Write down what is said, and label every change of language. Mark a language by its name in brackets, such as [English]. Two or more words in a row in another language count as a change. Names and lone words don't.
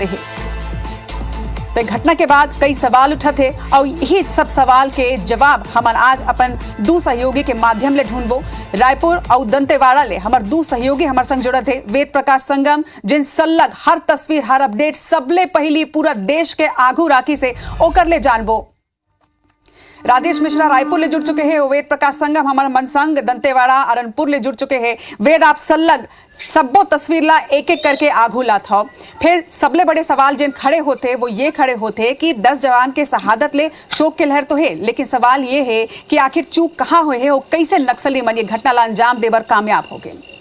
[Chhattisgarhi] तो घटना के बाद कई सवाल उठते और यही सब सवाल के जवाब हमन आज अपन दू सहयोगी के माध्यम ले ढूंढबो। रायपुर और दंतेवाड़ा ले हमार दू सहयोगी हमार संग जुड़े थे। वेद प्रकाश संगम जिन सल्लग हर तस्वीर हर अपडेट सबले पहली पूरा देश के आगू राखी से ओकर ले जानबो। राजेश मिश्रा रायपुर ले जुड़ चुके हैं। वेद प्रकाश संगम हमारा मनसंग दंतेवाड़ा अरनपुर ले जुड़ चुके हैं। वेद आप सल्लग सबो तस्वीर ला एक एक करके आगू ला था। फिर सबले बड़े सवाल जिन खड़े होते वो ये खड़े होते कि 10 जवान के शहादत ले शोक के लहर तो है, लेकिन सवाल ये है कि आखिर चूक कहाँ हुए है और कैसे नक्सली मन ये घटना ला अंजाम देवर कामयाब हो गए।